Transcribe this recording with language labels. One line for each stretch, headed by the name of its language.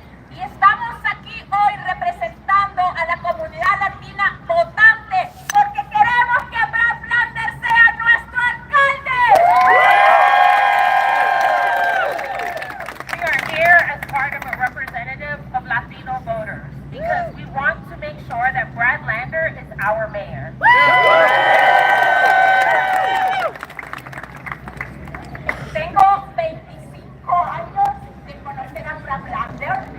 Spanish: Y estamos aquí hoy representando a la comunidad latina votante porque queremos que Brad Lander sea nuestro alcalde.
English: We are here as part of a representative of Latino voters because we want to make sure that Brad Lander is our mayor.
Spanish: Tengo 25 años de conocer a Brad Lander.